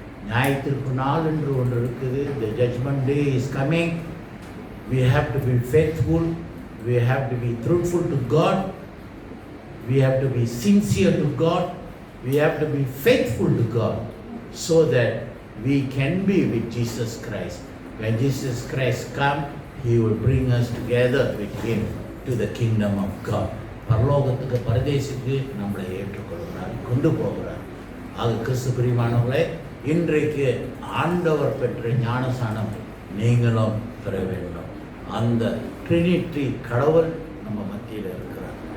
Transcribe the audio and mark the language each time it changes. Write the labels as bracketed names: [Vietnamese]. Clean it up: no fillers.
[Tamil] நியாய தீர்ப்பு நாள் என்று ஒன்று இருக்குது. [English] The judgment day is coming. We have to be faithful. We have to be truthful to God. We have to be sincere to God. We have to be faithful to God so that we can be with Jesus Christ. When Jesus Christ comes, He will bring us together with Him to the kingdom of God. [Tamil] பரலோகத்துக்கு பரதேசிக்கு நம்மளை ஏற்றுக்கொள்கிறார், கொண்டு போகிறார். ஆக கிறிஸ்து பிரியமானவர்களே, இன்றைக்கு ஆண்டவர் பெற்ற ஞானஸ்நானம் நீங்களும் பெற வேண்டும். அந்த ட்ரினிட்டி கடவுள் நம்ம மத்தியில் இருக்கிறார்.